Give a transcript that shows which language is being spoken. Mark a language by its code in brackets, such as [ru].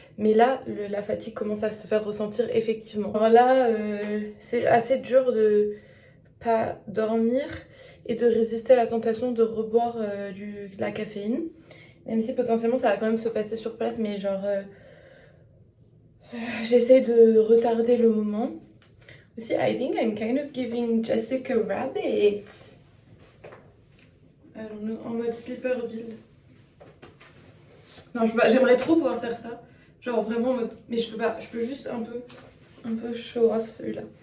[fr] Mais là, la fatigue commence à se faire ressentir effectivement. Alors là, c'est assez dur de pas dormir et de résister à la tentation de reboire de la caféine. Même si potentiellement ça va quand même se passer sur place, mais genre j'essaie de retarder le moment. [en] Aussi, I think I'm kind of giving Jessica Rabbit. I don't know, [fr] en mode [en] sleeper build. [fr] Non, j'aimerais trop pouvoir faire ça. Genre vraiment en mode... Mais je peux pas, je peux juste un peu [en] show off [fr] celui-là.